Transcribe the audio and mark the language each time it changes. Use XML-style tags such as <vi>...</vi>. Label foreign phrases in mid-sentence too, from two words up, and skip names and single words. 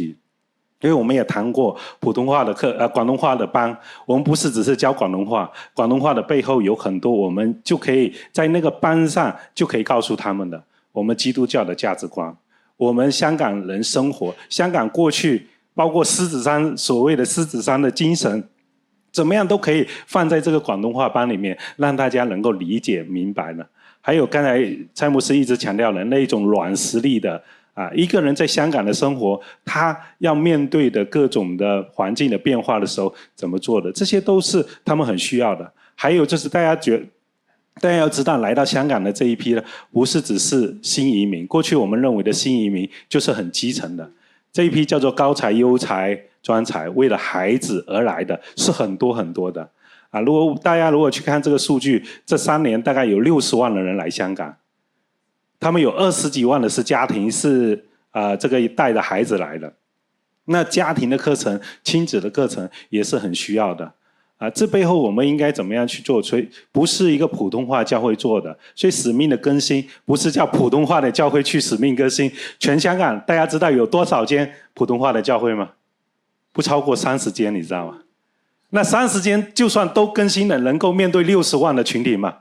<zh>因為我們也談過普通話的課廣東話的班，我們不是只是教廣東話，廣東話的背後有很多我們就可以在那個班上就可以告訴他們的，我們基督教的價值觀，我們香港人生活，香港過去包括獅子山所謂的獅子山的精神，怎麼樣都可以放在這個廣東話班裡面，讓大家能夠理解明白呢。還有剛才蔡牧師一直強調的那一種軟實力的一個人在香港的生活，他要面對的各種的環境的變化的時候怎麼做的，這些都是他們很需要的。還有就是大家要知道，來到香港的這一批呢，不是只是新移民。過去我們認為的新移民就是很基層的，這一批叫做高才、優才、專才，為了孩子而來的是很多很多的。大家如果去看這個數據，這3年大概有60萬的人來香港，他們有20幾萬的是家庭，是這個帶着孩子來的。那家庭的課程、親子的課程也是很需要的。這背後我們應該怎麼樣去做？所以不是一個普通話教會做的，所以使命的更新不是叫普通話的教會去使命更新。全香港大家知道有多少間普通話的教會嗎？不超過30間，你知道嗎？那30間就算都更新了，能夠面對60萬的群體嘛？</zh>